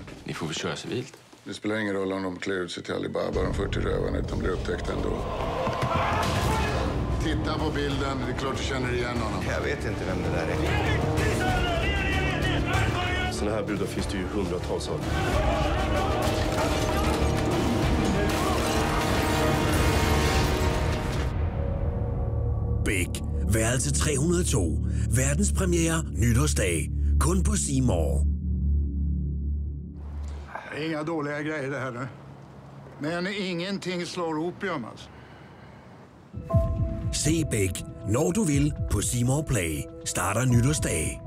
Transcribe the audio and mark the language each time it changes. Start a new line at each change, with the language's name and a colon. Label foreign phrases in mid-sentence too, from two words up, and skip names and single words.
Swedish: Ni får väl köra civilt. Det spelar ingen roll om de klär ut sig till Alibaba, de 40 rövarna, utan blir upptäckta ändå. Titta på bilden, det är klart du känner igen honom. Jag vet inte vem det där är. Såna här brudar finns det ju hundratals av.
Danish: Beck, værelse 302. Verdenspremiere nytårsdag. Kun på C More.
Swedish: Det är inga dåliga grejer det här nu. Men ingenting slår opium alltså.
Danish: Se Beck, når du vil på C More Play. Starter nytårsdag.